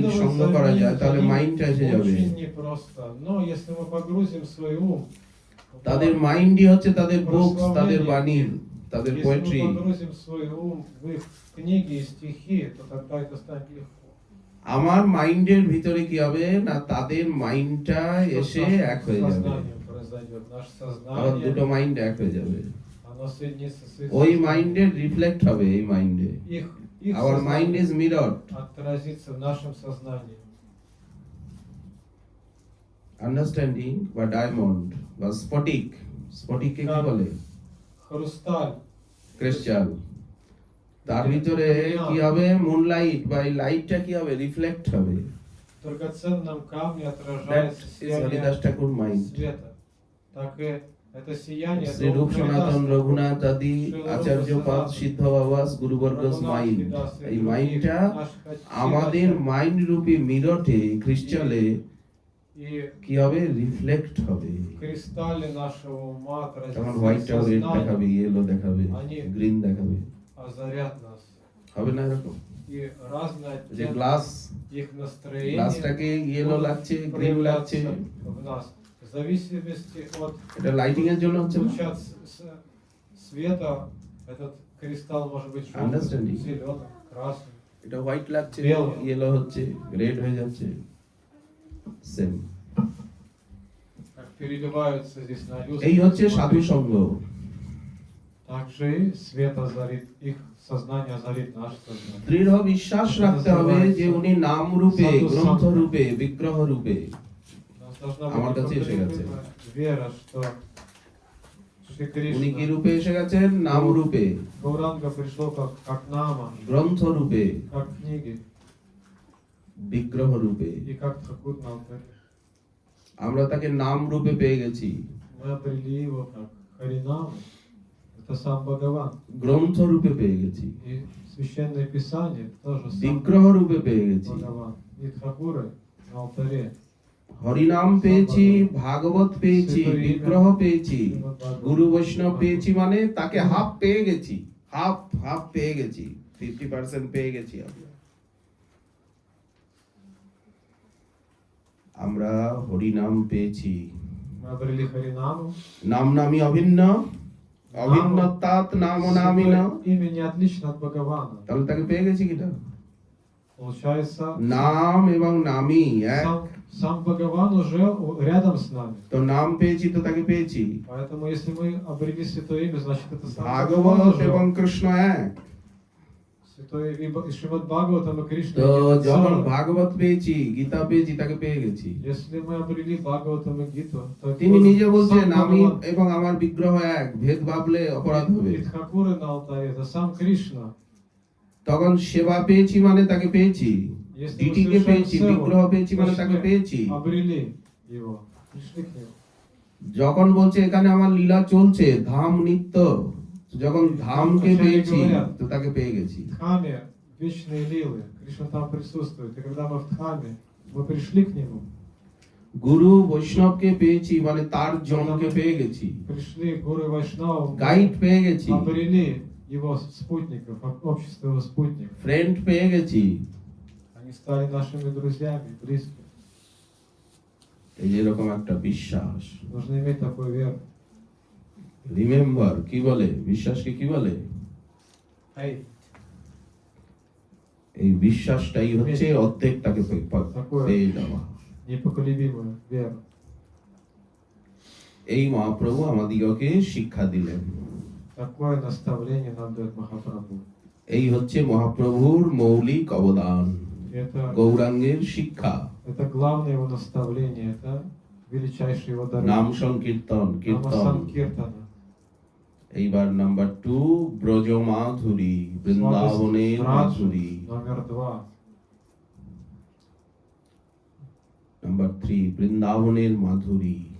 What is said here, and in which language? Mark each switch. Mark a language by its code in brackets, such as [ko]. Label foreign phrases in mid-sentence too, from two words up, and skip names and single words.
[ru] Следовать [bn] সঙ্গ [ru] за [bn] করা [ru] ним, [bn] যায়, তাহলে [ru] за ним [bn] মাইন্ডটা এসে যাবে। [ru] очень непросто. Но если мы погрузим свой ум в [bn] তাদের মাইন্ডই হচ্ছে তাদের বুকস, তাদের বাণী, তাদের [ru] если [bn] পোয়েট্রি। [ru] мы погрузим свой ум в их книги и стихи, то тогда это станет легко. [bn] আমার маইন্ডের ভিতরে কি হবে না, তাদের মাইন্ডটা [ru] Что [bn] এসে [ru] с [bn] এক [ru] нашим [bn] হয়ে যাবে, [ru] сознанием произойдет? Наше [bn] আবার দুটো [ru] сознание, [bn] মাইন্ড এক হয়ে যাবে। [ru] оно соединится с их [bn] ওই [ru] сознанием. [bn] মাইন্ডের রিফ্লেক্ট হবে এই মাইন্ডে। [ru] Их [en] our mind [ru] сознание [en] is mirror, [ru] отразится в нашем сознании. [bn] আন্ডারস্ট্যান্ডিং বা ডায়মন্ড বা স্ফটিক। স্ফটিককে কি বলে? [ru] Хрусталь. [bn] ক্রিস্টাল। তার ভিতরে কি হবে, মুনলাইট বা এই লাইটটা কি হবে, রিফ্লেক্ট হবে। [ru] В драгоценном камне [en] দ্যাট [ru] отражается [en] is Haridas [ru] сияние [en] Thakur mind. [ru] света. Так и это сияние, [bn] শ্রী রূপ সনাতন, রঘুনাথ আদি আচার্যপাদ, সিদ্ধ বাবাস, গুরুবর্গস মাইন্ড, এই মাইন্ডটা আমাদের মাইন্ড রূপী মিরটে, ক্রিস্টালে [ru] и [bn] কি হবে, রিফ্লেক্ট হবে। [ru] в кристалле нашего ума [bn] তখন [ru] отразится [bn] হোয়াইটটা রেড দেখাবে, [ru] сознание, [bn] ইয়েলো দেখাবে, গ্রিন দেখাবে, [ru] озарят нас. [bn] হবে না এরকম? [ru] И разные [bn] যে [ru] оттенки [bn] গ্লাস, [ru] их настроения [bn] গ্লাসটাকে ইয়েলো [ru] будут [bn] লাগছে, গ্রিন লাগছে, [ru] проявляться в нас. В зависимости от [bn] এটা লাইটিং এর জন্য হচ্ছে না? [ru] луча света этот кристалл может быть желтым, [en] Understanding. [ru] зеленым, красным. [bn] এটা হোয়াইট লাগছে, [en] Yellow. [bn] ইয়েলো হচ্ছে, রেড হয়ে যাচ্ছে, সেম। [ru] Как переливаются здесь на [bn] এই হচ্ছে [ru] люстрах. [bn] সাধু সঙ্গ। [ru] Также и свет озарит, их сознание озарит наше сознание. [bn] দৃঢ় বিশ্বাস রাখতে হবে যে উনি নাম রূপে, গ্রন্থ রূপে, বিগ্রহ রূপে। [ru] У нас должна [bn] আমার [ru] быть [bn] কাছে এসে গেছে। [ru] непоколебимая вера, что Шри [bn] উনি কি [ru] Кришна, [bn] রূপে এসে গেছেন? নাম রূপে, [ru] Гауранга пришло как нама, [bn] গ্রন্থ রূপে, [ru] как книги [bn] বিগ্রহ রূপে। [ru] и как Тхакур на алтаре. [bn] আমরা তাকে নাম রূপে পেয়ে গেছি, [ru] Мы обрели его как Харинаму, это сам Бхагаван. [bn] গ্রন্থ রূপে পেয়ে গেছি, [ru] И священное писание тоже сам [bn] বিগ্রহ রূপে পেয়ে গেছি, [ru] Бхагаван. И Тхакуры на алтаре. [bn] হরিনাম পেয়েছি, ভাগবত পেয়েছি, বিগ্রহ পেয়েছি, গুরু বৈষ্ণব পেয়েছি, মানে তাকে হাফ পেয়ে গেছি, হাফ পেয়ে গেছি, 50% পেয়ে গেছি আমরা। আমরা হরিনাম পেয়েছি, [ru] Мы обрели Харинаму. [bn] নাম নামি অভিন্ন, অভিন্নতাৎ নাম নামিন। [ru] Святое имя не отлично от Бхагавана. [bn] তাহলে তাকে পেয়ে গেছি কিনা? [ru] Получается, [bn] নাম এবং নামি এক। [ru] сам Бхагаван уже рядом с нами. [bn] তো নাম পেয়েছি তো তাকে পেয়েছি। [ru] Поэтому, если мы обрели Святое Имя, значит, это сам Бхагаван [bn] ভাগবত এবং [ru] уже. [bn] কৃষ্ণ এক। [ru] Святое и Шримад Бхагаватам и Кришна. [bn] তো [ru] это [bn] যখন [ru] целое. [bn] ভাগবত পেয়েছি, গীতা পেয়েছি, তাকে পেয়ে গেছি। [ru] Если мы обрели Бхагаватам и Гиту, то [bn] তিনি নিজে বলছেন, [ru] сам [bn] আমি [ru] Бхагаван. [bn] এবং আমার বিগ্রহ এক, ভেদ ভাবলে অপরাধ হবে। [ru] И Тхакуры на алтаре, это сам Кришна. [bn] তখন সেবা পেয়েছি মানে তাকে পেয়েছি, [ru] Если мы [bn] ডিটিকে [ru] совершаем [bn] পেয়েছি, বিগ্রহ [ru] севу, [bn] পেয়েছি মানে তাকে [ru] значит, [bn] পেয়েছি। [ru] мы обрели его, пришли к нему. যখন বলছে এখানে আমার লীলা চলছে, ধাম নিত্য, যখন ধামকে পেয়েছি তো তাকে পেয়ে গেছি। В Дхаме вечные лилы, Кришна там присутствует. И когда мы в Дхаме, мы пришли к нему. গুরু বৈষ্ণবকে পেয়েছি মানে তার জনকে পেয়ে গেছি, Пришли к Гуру Вайшнаву, গাইড পেয়ে গেছি, обрели его спутников, общество его спутников. ফ্রেন্ড পেয়ে গেছি। Они стали нашими друзьями, близкими. এই যে এরকম একটা বিশ্বাস। Нужно иметь такую веру. [bn] রিমেম্বার কি বলে, বিশ্বাসকে কি বলে? [en] Faith. [bn] এই বিশ্বাসটাই হচ্ছে অর্ধেকটাকে পেয়ে যাওয়া। [ru] Непоколебимую веру. [bn] এই মহাপ্রভু আমাদিগকে শিক্ষা দিলেন। [ru] Такое наставление нам дает Махапрабху. [bn] এই হচ্ছে মহাপ্রভুর মৌলিক অবদান, [ru] Это, [bn] গৌরাঙ্গের শিক্ষা। [ru] это главное его наставление, это величайший его дар. [bn] নাম সংকীর্তন, কীর্তন, [ru] Намасанкиртана. [bn] এইবার নাম্বার 2 ব্রজ মাধুরী, বৃন্দাবনের [ru] Сладость [bn] মাধুরী। [ru] Раджи номер 2. [bn] নাম্বার 3 বৃন্দাবনের মাধুরী।